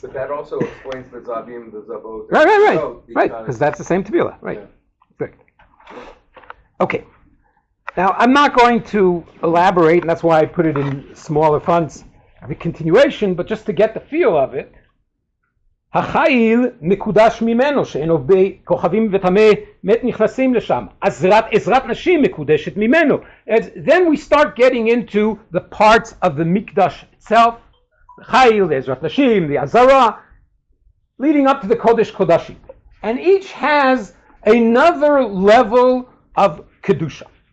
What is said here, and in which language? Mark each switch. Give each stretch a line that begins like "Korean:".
English: But that also explains the Zavim, the Zavot. Right, because that's the same Tevilah, right. Yeah. Good. Okay. Now, I'm not going to elaborate, and that's why I put it in smaller fonts, the continuation, but just to get the feel of it.
Hebrew: החייל מקודש ממנו, שאין עובדי כוכבים וטמא מת נכנסים לשם. עזרת נשים מקודשת ממנו.
English: Then we start getting into the parts of the Mikdash itself. The Chayil, the Ezrat Nashim, the Azara, leading up to the Kodesh Kodashim. And each has another level of Kedusha.